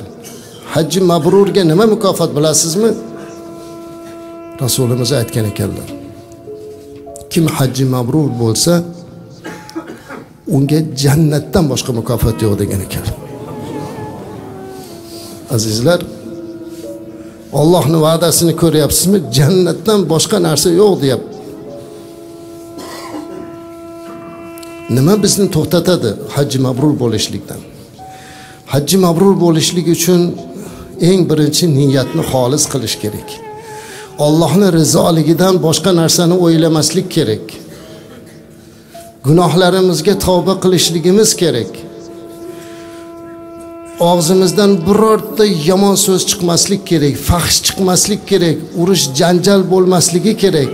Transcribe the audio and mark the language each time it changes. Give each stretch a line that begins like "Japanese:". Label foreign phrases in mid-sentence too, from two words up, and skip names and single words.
Uzbek: Hajji mabrurga nima mukofot bilasizmi? Rasulimiz aytgan ekanlar: kim hajji mabrur bo'lsa, unga jannatdan boshqa mukofot yo'q degan ekanlar. Azizlar, Allohning va'dasini ko'ryapsizmi? Jannatdan boshqa narsa yo'q deyapti. Nima bizni to'xtatadi hajji mabrur bo'lishlikdan? Hajji mabrur bo'lishlik uchun eng birinchi niyatni xolis qilish kerak. Allohning rizoligidan boshqa narsani o'ylamaslik kerak. Gunohlarimizga tavba qilishligimiz kerak. Og'zimizdan birorta yomon so'z chiqmaslik kerak, fahsh chiqmaslik kerak, urush janjal bo'lmasligi kerak.